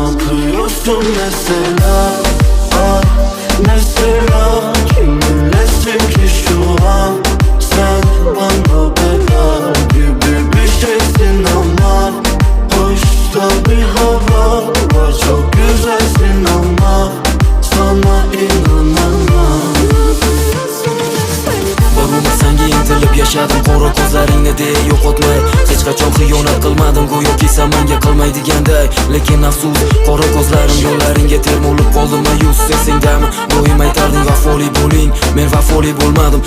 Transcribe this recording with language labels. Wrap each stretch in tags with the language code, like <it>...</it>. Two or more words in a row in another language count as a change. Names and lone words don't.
<tr>Bakıyorsun mesela, mesela kiminlesin ki şu an? Sen bana bela gibi bir şeysin ama hoş da bir hava var. Çok güzelsin ama sana inanamam.</tr> <uz>Borumi senga intilib yashadim, qora ko'zlaringni de yo'qotmay. Hech qachon xiyonat qilmadim, go'yoki sen menga qilmaydiganday. Lekin afsus, qora ko'zlarim yo'llaringga termulib qoldim mayus. Sesingdami doim aytarding vafoli bo'ling, men vafoli bo'lmadim.</uz>